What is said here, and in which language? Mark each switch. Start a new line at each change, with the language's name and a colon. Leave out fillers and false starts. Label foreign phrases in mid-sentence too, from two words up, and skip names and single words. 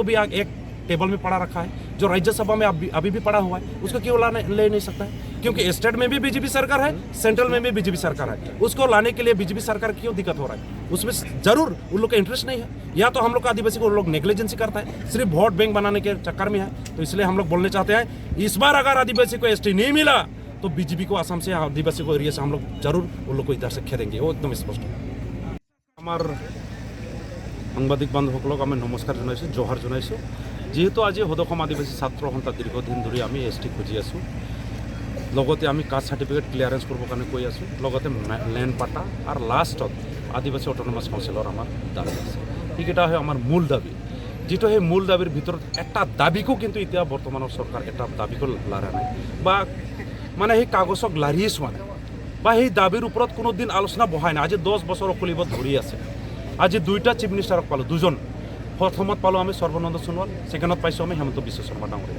Hindi: भी एक टेबल में पड़ा रखा है जो राज्यसभा में अभी भी पड़ा हुआ है उसको क्यों ले नहीं सकता है क्योंकि स्टेट में भी बीजेपी सरकार है सेंट्रल में भी बीजेपी सरकार है उसको लाने के लिए बीजेपी सरकार की क्यों दिक्कत हो रहा है उसमें जरूर उन लोग का इंटरेस्ट नहीं है या तो हम लोग आदिवासी को लोग नेग्लिजेंसी करता है सिर्फ वोट बैंक बनाने के चक्कर में है तो इसलिए हम लोग बोलने चाहते हैं इस बार अगर आदिवासी को एसटी नहीं मिला तो बीजेपी को असम से आदिवासी को एरिया से हम लोग जरूर उन लोग को इधर से खेदेंगे वो एकदम स्पष्ट
Assamese: हमार সাংবাদিক বান্ধৱসকলক আমি নমস্কাৰ জনাইছোঁ জোহাৰ জনাইছোঁ যেহেতু আজি সদসম আদিবাসী ছাত্ৰ সন্থা দীৰ্ঘদিন ধৰি আমি এসটি খুজি আছোঁ লগতে আমি
English: caste certificate clearance
Assamese: কৰিবৰ কাৰণে কৈ আছোঁ লগতে লেণ্ড পাটা আৰু লাষ্টত আদিবাসী
English: autonomous councilৰ
Assamese: আমাৰ দাবী আছে এইকেইটা হয় আমাৰ মূল দাবী যেটো সেই মূল দাবীৰ ভিতৰত এটা দাবীকো কিন্তু এতিয়া বৰ্তমানৰ চৰকাৰ এটা দাবীকো লাৰা নাই বা মানে সেই কাগজক লাৰিয়ে চোৱা নাই বা সেই দাবীৰ ওপৰত কোনো দিন আলোচনা বহাই নাই আজি 10 বছৰ অকলিবত ধৰি আছে আজি দুইটা
English: chief ministerক
Assamese: পালোঁ দুজন প্ৰথমত পালোঁ আমি সৰ্বানন্দ সোণোৱাল, ছেকেণ্ডত পাইছোঁ আমি হেমন্ত বিশ্ব শৰ্মা ডাঙৰীয়া।